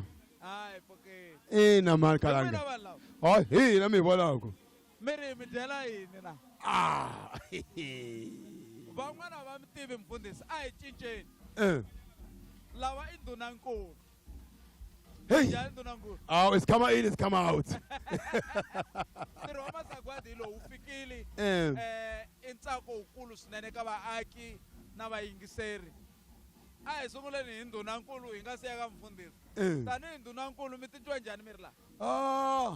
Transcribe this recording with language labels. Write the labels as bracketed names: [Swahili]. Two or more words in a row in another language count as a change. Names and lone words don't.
[Tsonga] hayi pokeni ina mani Kalanga hayi hina mi vonaka mi dyela yini na van'wana va mi tivi mfundhisi a hi cinceni lava i ndunankulu njhani ndunankulu [English] it's come in, it's come out. [Tsonga] ntirho wa masagwadi lowu wu fikile i ntsako wukulu swinene ka vaaki na vayingiseri a hi sunguleni hi ndunankulu hi nga si ya ka mfundhisi tanihi ndunankulu mi titwa njhani mi ri laha